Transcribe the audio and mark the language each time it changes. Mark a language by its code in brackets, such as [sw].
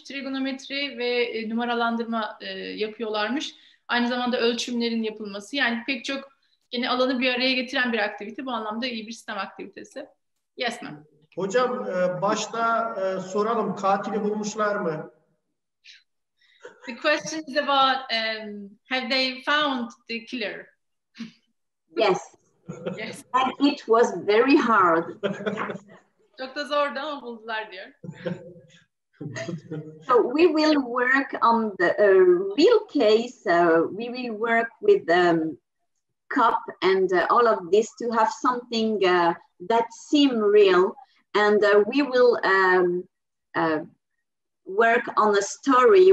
[tr] Trigonometri ve numaralandırma yapıyorlarmış. Aynı zamanda ölçümlerin yapılması. Yani pek çok yine alanı bir araya getiren bir aktivite. Bu anlamda iyi bir sistem aktivitesi. [en] Yes ma'am. [tr] Hocam başta soralım, katili bulmuşlar mı? [en] The question is about have they found the killer? Yes. Yes. And it was very hard. [tr] Çok da zordu ama buldular diyor. [en] So we will work on the real case. We will work with cup and all of this to have something that seem real, and we will work on a story.